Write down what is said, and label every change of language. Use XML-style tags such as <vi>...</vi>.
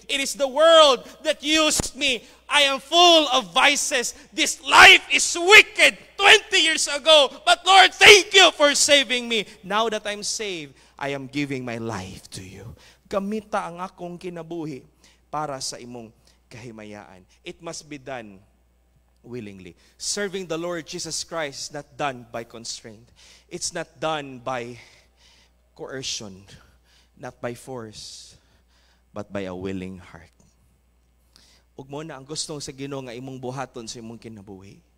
<en>It is the world that used me. I am full of vices. This life is wicked 20 years ago. But Lord, thank you for saving me. Now that I'm saved, I am giving my life to you.</en> <ceb>Gamita ang akong kinabuhi para sa imong kahimayaan.</ceb> <en>It must be done willingly. Serving the Lord Jesus Christ is not done by constraint. It's not done by coercion, not by force, but by a willing heart.</en> <ceb>Ug mo na ang gustong sa Ginoo nga imong buhaton sa imong kinabuhi.</ceb>